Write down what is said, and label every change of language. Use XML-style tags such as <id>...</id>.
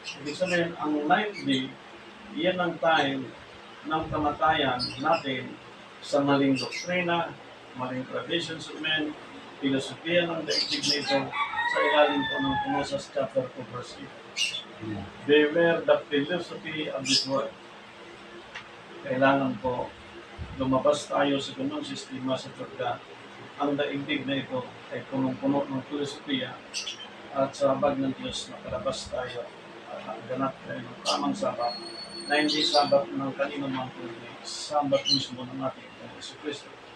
<tl>Ibig sabihin, ang 9th day, iyan ang time ng kamatayan natin sa maling doktrina, maling</tl> <en>traditions of men,</en> <tl>filosofiya ng daigdig na ito sa ilalim po ng Colossus chapter 2 verse 8.</tl> <en>Beware the philosophy of this world.</en> <tl>Kailangan po lumabas tayo sa ganung sistema sapagkat ang daigdig na ito ay punong-puno ng filosofiya at sa habag ng Diyos nakalabas tayo at ganap tayo ng tamang sabat na hindi sabat ng kanino mang kundi sabat mismo ng ating Panginoon Kristo.</tl>